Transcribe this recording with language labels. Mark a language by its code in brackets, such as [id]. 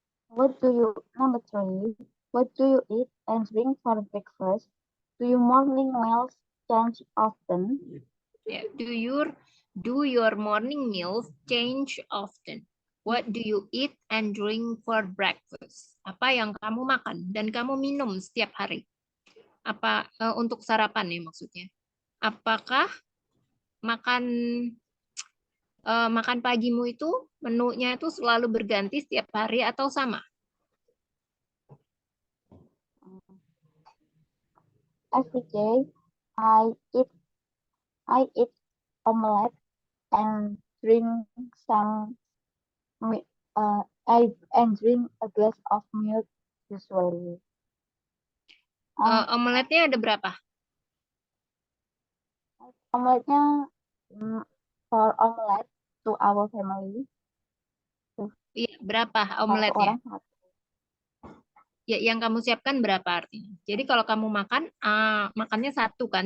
[en] Number 3, what do you eat and drink for breakfast? Do your morning meals change often? Yeah. Do your morning meals change often? What do you eat and drink for breakfast? [id] Apa yang kamu makan dan kamu minum setiap hari? Apa untuk sarapan ya maksudnya? Apakah makan makan pagimu itu menunya itu selalu berganti setiap hari atau sama? [en] Every day, I eat I eat omelette and drink some and drink a glass of milk usually. [id] Omeletnya ada berapa? [en] Omeletnya for omelette to our family. [id] Iya, berapa Satu omeletnya? orang satu. Ya, yang kamu siapkan berapa artinya? Jadi kalau kamu makan, makannya satu kan?